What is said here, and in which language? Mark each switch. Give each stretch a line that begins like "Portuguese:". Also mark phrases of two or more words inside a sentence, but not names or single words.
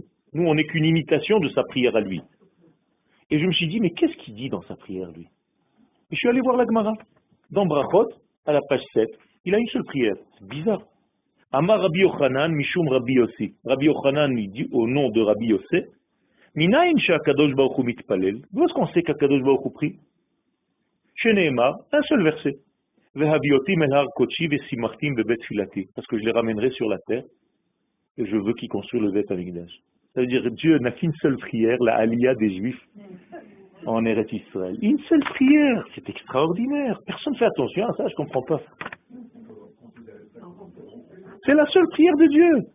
French: Nous, on n'est qu'une imitation de sa prière à lui. Et je me suis dit, mais qu'est-ce qu'il dit dans sa prière, lui? Et je suis allé voir la Gemara. Dans Brachot, à la page 7, il a une seule prière. C'est bizarre.
Hebrew: אמר רבי יוחנן, משום רבי יוסי.
French: Rabbi Yochanan, il dit au nom de Rabbi Yossi,
Hebrew: מניין שהקדוש ברוך הוא מתפלל.
French: D'où est-ce qu'on sait qu'
Hebrew: הקדוש ברוך הוא
French: prie? Sheneemar, un seul verset.
Hebrew: והביאותים אל הר קדשי ושימחתים בבית תפילתי.
French: Parce que je les ramènerai sur la terre et je veux qu'ils construisent le Bet Amikdash. Ça veut dire que Dieu n'a qu'une seule prière, la Aliyah des Juifs en Eretz Israël. Une seule prière, c'est extraordinaire. Personne ne fait attention à ça, je ne comprends pas. C'est la seule prière de Dieu.